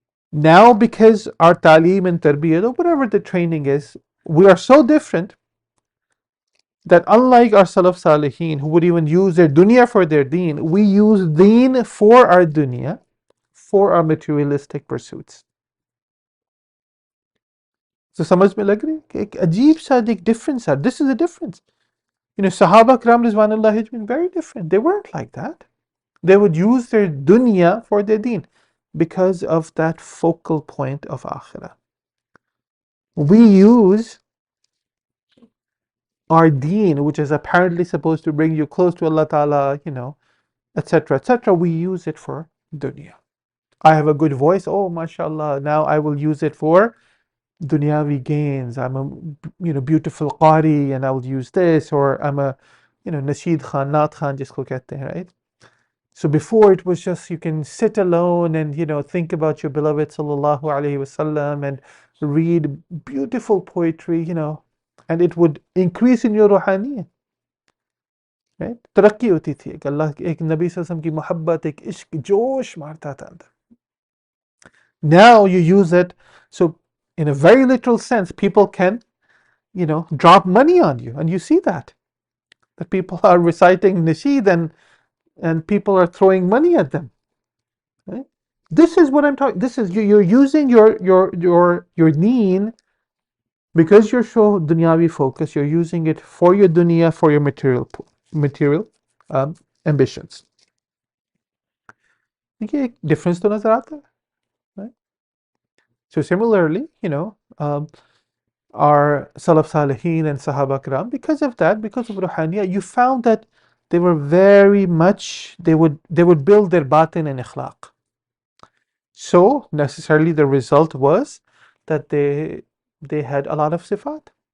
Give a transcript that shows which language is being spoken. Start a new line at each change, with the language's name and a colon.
English: Now, because our talim and tarbiyat, or whatever the training is, we are so different that unlike our Salaf Salihin, who would even use their dunya for their deen, we use deen for our dunya, for our materialistic pursuits.
Hindi: So समझ में लग रही है कि एक अजीब सा एक difference है.
English: This is a difference. You know, Sahaba Kram Rizwanullah has been very different. They weren't like that. They would use their dunya for their deen because of that focal point of akhirah. We use our deen, which is apparently supposed to bring you close to Allah Ta'ala, you know, etc., etc., we use it for dunya. I have a good voice, oh, mashallah, now I will use it for dunyavi gains. I'm a beautiful qari and I will use this, or I'm a nasheed khan, naat khan
Hindi: jisko kehte hain,
English: right? So before it was just you can sit alone and think about your beloved sallallahu alaihi wasallam and read beautiful poetry, and it would increase in your ruhaniyat. Right?
Hindi: तरक्की होती थी एक अल्लाह एक नबी सल्लल्लाहु अलैहि वसल्लम की मोहब्बत एक इश्क जोश मारता था अंदर.
English: Now you use it, so in a very literal sense, people can, drop money on you, and you see that people are reciting nasheed and people are throwing money at them. Right? This is what I'm talking. This is you're using your deen because you're so dunyavi focused. You're using it for your dunya, for your material ambitions.
Hindi: देखिए एक difference तो नजर आता है.
English: Right? So similarly, our Salaf Salihin and Sahaba Kiram, because of that, because of Ruhaniya, you found that they were very much, they would build their batin and ikhlaq. So necessarily the result was that they had a lot of sifat.